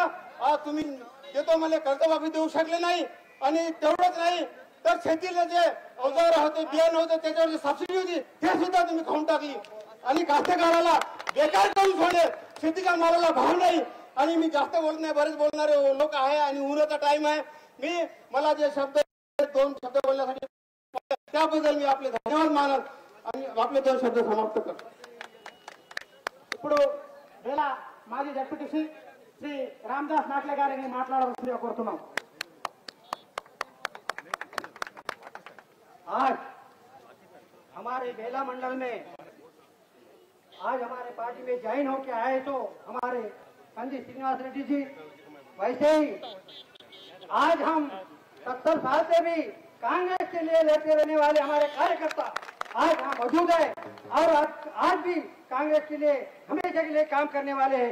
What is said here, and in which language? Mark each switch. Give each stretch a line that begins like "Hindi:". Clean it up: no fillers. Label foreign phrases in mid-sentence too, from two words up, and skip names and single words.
Marathi: आज तुम्ही देतो म्हणजे कर्जमाफी देऊ शकले नाही आणि तेवढंच नाही तर शेतीला जे अवजार होते, बियाणं होते, त्याच्यावर जी सबसिडी होती ते सुद्धा तुम्ही खाऊन टाकली आणि कास्तकाराला बेकार करून सोडले. शेतीच्या मालाला भाव नाही. आणि मी जास्त बोलत नाही, बरेच बोलणारे लोक आहे आणि उन्हाचा टाइम आहे. मला जे शब्द 2 शब्द बोलण्यासाठी त्याबद्दल मी आपले धन्यवाद मानत आणि आपले 2 शब्द समाप्त करतो.
Telugu: ఇప్పుడు వేళ మాజీ డిప్యూటీ శ్రీ రామదాస్ నాట్లే గారిని మాట్లాడవలసిందిగా కోరుతున్నాం.
Hindi: आज हमारे बेला मंडल में आज हमारे पार्टी में ज्वाइन होकर आए तो हमारे पंडित श्रीनिवास रेड्डी जी, वैसे ही आज हम 70 साल से भी कांग्रेस के लिए लड़ते रहने वाले हमारे कार्यकर्ता आज यहाँ मौजूद है और आज भी कांग्रेस के लिए हमेशा के लिए काम करने वाले हैं.